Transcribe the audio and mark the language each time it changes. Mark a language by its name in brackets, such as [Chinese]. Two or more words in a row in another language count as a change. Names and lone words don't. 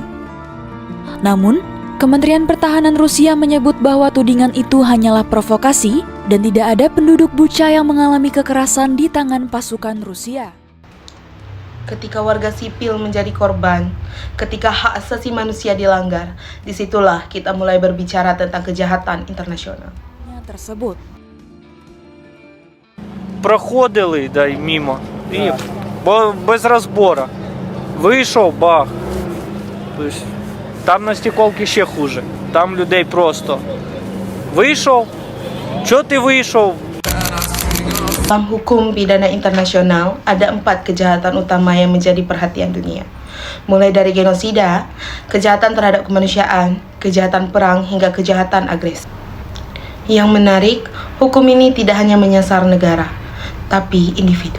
[Indonesian] Namun, Kementerian Pertahanan Rusia menyebut bahwa tudingan itu hanyalah provokasi dan tidak ada penduduk Bucha yang mengalami kekerasan di tangan pasukan Rusia. Ketika warga sipil menjadi korban, ketika hak asasi manusia dilanggar, disitulah kita mulai berbicara tentang kejahatan internasional. Tersebut. [Ukrainian] Проходили, дай мимо, і без розбору. Вийшов, бах. Тобто, там на стеколці ще хуже. Там людей просто. Вийшов, чого ти вийшов? [Indonesian] Dalam hukum pidana internasional, ada 4 kejahatan utama yang menjadi perhatian dunia. Mulai dari genosida, kejahatan terhadap kemanusiaan, kejahatan perang, hingga kejahatan agresi. Yang menarik, hukum ini tidak hanya menyasar negara, tapi individu.